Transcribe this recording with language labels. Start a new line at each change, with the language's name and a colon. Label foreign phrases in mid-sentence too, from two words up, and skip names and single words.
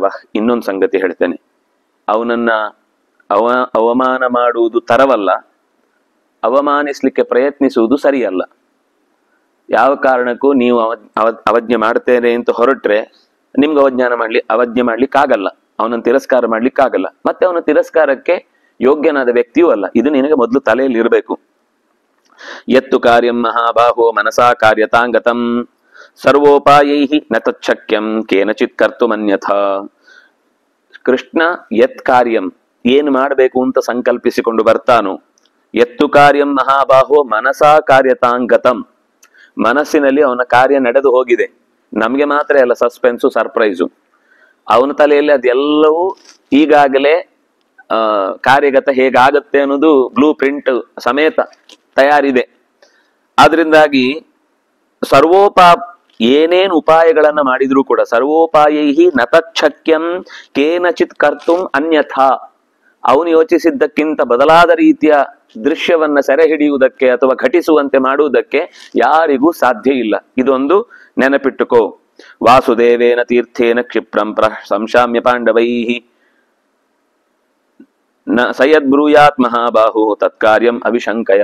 Kannada: ಇನ್ನೊಂದು ಸಂಗತಿ ಹೇಳ್ತೇನೆ, ಅವನನ್ನ ಅವಮಾನ ಮಾಡುವುದು ತರವಲ್ಲ, ಅವಮಾನಿಸ್ಲಿಕ್ಕೆ ಪ್ರಯತ್ನಿಸುವುದು ಸರಿಯಲ್ಲ. ಯಾವ ಕಾರಣಕ್ಕೂ ನೀವು ಅವಜ್ಞೆ ಮಾಡ್ತೇನೆ ಅಂತ ಹೊರಟ್ರೆ ನಿಮ್ಗೆ ಅವಜ್ಞೆ ಮಾಡ್ಲಿಕ್ಕಾಗಲ್ಲ, ಅವನನ್ನು ತಿರಸ್ಕಾರ ಮಾಡ್ಲಿಕ್ಕಾಗಲ್ಲ, ಮತ್ತೆ ಅವನ ತಿರಸ್ಕಾರಕ್ಕೆ ಯೋಗ್ಯನಾದ ವ್ಯಕ್ತಿಯೂ ಅಲ್ಲ. ಇದು ನಿನಗೆ ಮೊದಲು ತಲೆಯಲ್ಲಿ ಇರಬೇಕು.
Sanskrit: ಯತ್ತು ಕಾರ್ಯಂ ಮಹಾಬಾಹೋ ಮನಸಾ ಕಾರ್ಯತಾಂಗತಂ ಸರ್ವೋಪಾಯೈಹಿ ನ ತಚ್ಛಕ್ಯಂ ಕೇನಚಿತ್ ಕರ್ತುಮನ್ಯಥಾ. ಕೃಷ್ಣ ಯತ್ ಕಾರ್ಯಂ,
Kannada: ಏನು ಮಾಡಬೇಕು ಅಂತ ಸಂಕಲ್ಪಿಸಿಕೊಂಡು ಬರ್ತಾನೋ,
Sanskrit: ಯತ್ತು ಕಾರ್ಯಂ ಮಹಾಬಾಹೋ ಮನಸಾ ಕಾರ್ಯತಾಂಗತಂ,
Kannada: ಮನಸ್ಸಿನಲ್ಲಿ ಅವನ ಕಾರ್ಯ ನಡೆದು ಹೋಗಿದೆ. ನಮ್ಗೆ ಮಾತ್ರ ಅಲ್ಲ
English: suspense, surprise.
Kannada: ಅವನ ತಲೆಯಲ್ಲಿ ಅದೆಲ್ಲವೂ ಈಗಾಗಲೇ ಕಾರ್ಯಗತ ಹೇಗಾಗತ್ತೆ ಅನ್ನೋದು
English: blue print
Kannada: ಸಮೇತ ತಯಾರಿದೆ. ಆದ್ರಿಂದಾಗಿ ಏನೇನು ಉಪಾಯಗಳನ್ನ ಮಾಡಿದ್ರೂ ಕೂಡ
Sanskrit: ಸರ್ವೋಪಾಯೈಹಿ ನತಚ್ಛಕ್ಯಂ ಕೇನಚಿತ್ ಕರ್ತುಂ ಅನ್ಯಥಾ,
Kannada: ಅವನು ಯೋಚಿಸಿದ್ದಕ್ಕಿಂತ ಬದಲಾದ ರೀತಿಯ ದೃಶ್ಯವನ್ನ ಸೆರೆ ಹಿಡಿಯುವುದಕ್ಕೆ ಅಥವಾ ಘಟಿಸುವಂತೆ ಮಾಡುವುದಕ್ಕೆ ಯಾರಿಗೂ ಸಾಧ್ಯ ಇಲ್ಲ. ಇದೊಂದು ನೆನಪಿಟ್ಟುಕೋ.
Sanskrit: ವಾಸುದೇವೇನ ತೀರ್ಥೇನ ಕ್ಷಿಪ್ರಂ ಸಂಶಾಮ್ಯ ಪಾಂಡವೈಹಿ ನ ಸಯದ್ ಬ್ರೂಯಾತ್ ಮಹಾಬಾಹು ತತ್ಕಾರ್ಯಂ ಅವಿಶಂಕಯ.